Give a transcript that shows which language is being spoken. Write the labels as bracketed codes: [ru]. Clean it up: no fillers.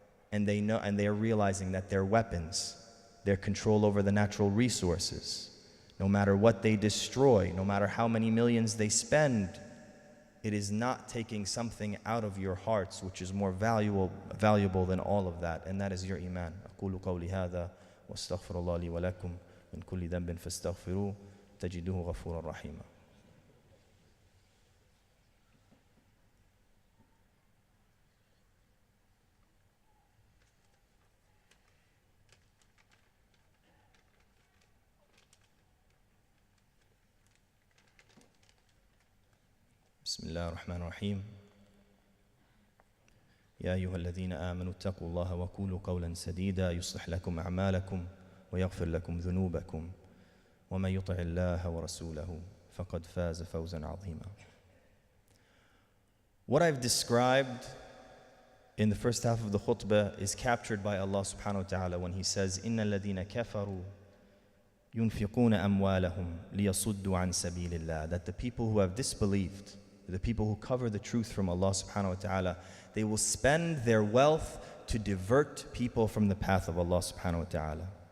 [en] And they know, and they are realizing that their weapons, their control over the natural resources, no matter what they destroy, no matter how many millions they spend, it is not taking something out of your hearts which is more valuable than all of that, and that is your iman. [ar] أقول قولي هذا واستغفر الله لي ولكم من كل ذنب فاستغفروه تجدوه غفورا رحيما. بسم الله الرحمن الرحيم. يا أيها الذين آمنوا اتقوا الله وقولوا قولا سديدا يصلح لكم أعمالكم ويغفر لكم ذنوبكم ومن يطع الله ورسوله فقد فاز فوزا عظيما. [en] What I've described in the first half of the khutbah is captured by Allah subhanahu wa ta'ala when He says, [ar] إِنَّ الَّذِينَ كَفَرُوا يُنْفِقُونَ أَمْوَالَهُمْ لِيَصُدُّوا عَنْ سَبِيلِ اللَّهِ. [en] That the people who have disbelieved, the people who cover the truth from Allah subhanahu wa ta'ala, they will spend their wealth to divert people from the path of Allah subhanahu wa ta'ala.